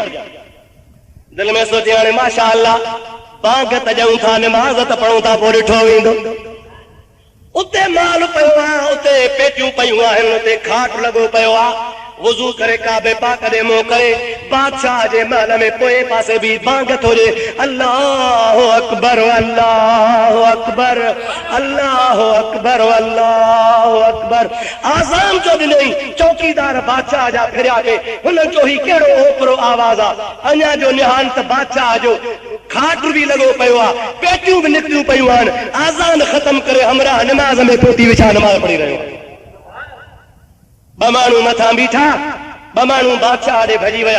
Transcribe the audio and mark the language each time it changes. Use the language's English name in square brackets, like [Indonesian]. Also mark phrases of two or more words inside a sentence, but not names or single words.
[Sindhi] दिल में सोचे हाणे [Arabic] ما شاء الله [Sindhi] बांग त ॾियूं था, नमाज़ त पढ़ूं था, पोइ ॾिठो वेंदो। उते माल पियो आहे, उते पेटियूं पयूं आहिनि, उते खाट लॻो पियो आहे। वुज़ू करे काबे पाक ॾे मुंहुं करे बादशाह जे महल में पोए पासे बि बांग थो ॾे, [Arabic] الله أكبر الله أكبر الله أكبر الله أكبر. [Sindhi] आज़ान जो ॾिनई, चौकीदार बादशाह जा फिरिया के, हुननि जो ही कहिड़ो ओपरो आवाज़ आहे। अञा जो निहानत बादशाह जो खाट बि लॻो पियो आहे, पेटियूं बि निकिरियूं पियूं आहिनि। आज़ान ख़तम करे हमरा नमाज़ में पोती विछा नमाज़ पढ़ी रहियो। ॿ माण्हू मथां बीठा, ॿ माण्हू बादशाह ॾे भॼी विया।